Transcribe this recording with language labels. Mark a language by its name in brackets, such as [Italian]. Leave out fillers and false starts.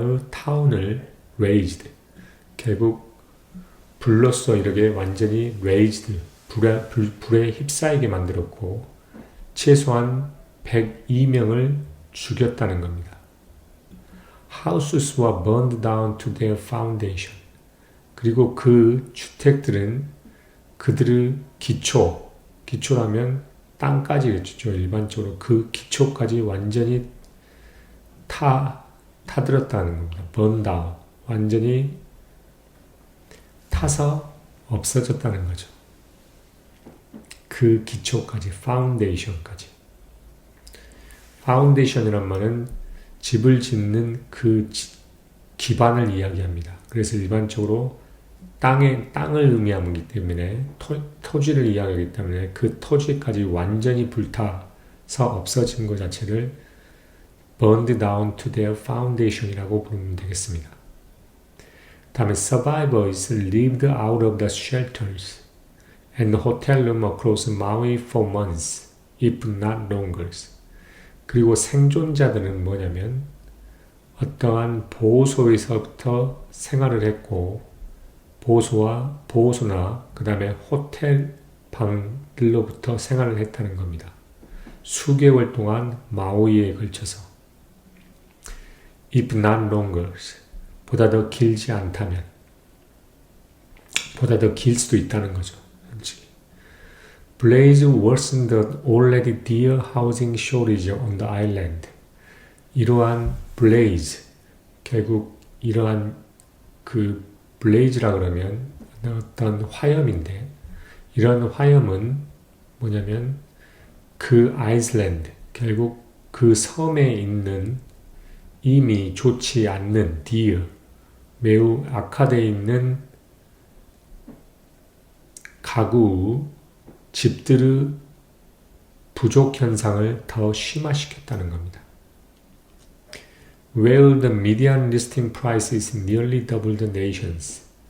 [Korean] 타운을 raised, 결국 불로써 이렇게 완전히 raised, 불에 휩싸이게 만들었고 최소한 102명을 죽였다는 겁니다. [English] Houses were burned down to their foundation. [Korean] 그리고 그 주택들은 그들의 기초라면 땅까지 그렇죠. 일반적으로 그 기초까지 완전히 타들었다는 겁니다. [English] burn down. [Korean] 완전히 타서 없어졌다는 거죠. 그 기초까지, 파운데이션까지. 파운데이션이란 말은 집을 짓는 그 기반을 이야기합니다. 그래서 일반적으로 땅을 의미하기 때문에 토지를 이야기하기 때문에 그 토지까지 완전히 불타서 없어진 것 자체를 [English] burned down to their foundation [Korean] 이라고 부르면 되겠습니다. 다음에 [English] survivors lived out of the shelters and hotel room across Maui for months, if not longer. [Korean] 그리고 생존자들은 뭐냐면 어떠한 보호소에서부터 생활을 했고 보호소나 그 다음에 호텔 방들로부터 생활을 했다는 겁니다. 수개월 동안 마우이에 걸쳐서 [English] if not longer, [Korean] 보다 더 길지 않다면 보다 더 길 수도 있다는 거죠. [English] Blaze worsened the already dear housing shortage on the island. [Korean] 이러한 blaze, 결국 이러한 그 blaze라 그러면 어떤 화염인데 이런 화염은 뭐냐면 그 아이슬란드, 결국 그 섬에 있는 이미 좋지 않는 dear, 매우 악화되어 있는 가구, 집들의 부족 현상을 더 심화시켰다는 겁니다. [English] Where the median listing price is nearly double the nation's.